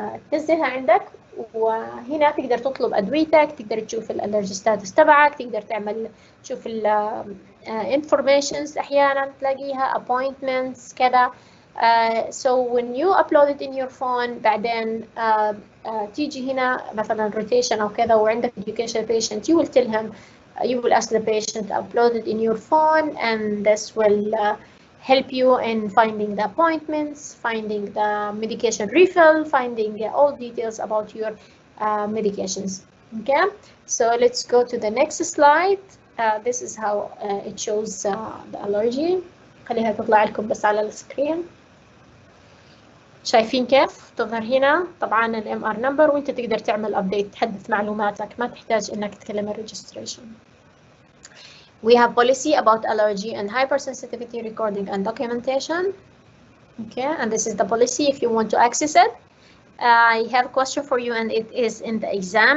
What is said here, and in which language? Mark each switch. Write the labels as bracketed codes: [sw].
[ar] تنزلها عندك وهنا تقدر تطلب ادويتك، تقدر تشوف الالرجي ستاتس تبعك، تقدر تعمل تشوف الانفورميشنز احيانا تلاقيها appointments كذا. [en] So when you upload it in your phone [ar] بعدين تيجي هنا مثلا [en] rotation [ar] او كذا وعندك [en] education patient, you will tell him, you will ask the patient to upload it in your phone, and this will help you in finding the appointments, finding the medication refill, finding all details about your medications. Okay, so let's go to the next slide. This is how it shows the allergy. [ar] خليها تطلع لكم بس على السكرين. شايفين كيف تظهر هنا طبعا الام ار نمبر، وانت تقدر تعمل ابديت تحدث معلوماتك، ما تحتاج انك تكلم الريجستريشن. [en] We have policy about allergy and hypersensitivity recording and documentation. Okay, and this is the policy if you want to access it. I have a question for you, and it is in the exam.